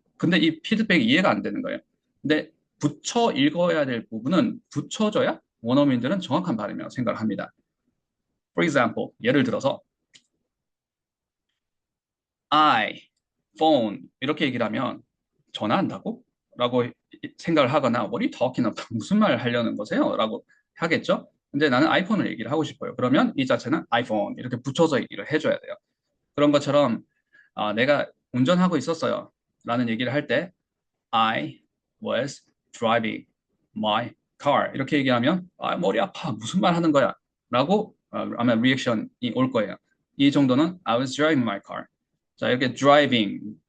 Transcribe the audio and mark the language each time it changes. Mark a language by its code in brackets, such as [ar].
[ko] 근데 이 피드백이 이해가 안 되는 거예요. 근데 붙여 읽어야 될 부분은 붙여줘야 원어민들은 정확한 발음이라고 생각을 합니다. [en] For example, [ko] 예를 들어서 I, phone 이렇게 얘기를 하면 전화한다고? 라고 생각을 하거나 [en] What are you talking about? [ko] 무슨 말 하려는 거세요? 라고 하겠죠? 근데 나는 아이폰을 얘기를 하고 싶어요. 그러면 이 자체는 iPhone 이렇게 붙여서 얘기를 해줘야 돼요. 그런 것처럼 내가 운전하고 있었어요. 라는 얘기를 할 때 [en] I was driving my car [ko] 이렇게 얘기하면 머리 아파 무슨 말 하는 거야 라고 아마 리액션이 올 거예요. 이 정도는 [en] I was driving my car. [ko] 자, 이렇게 driving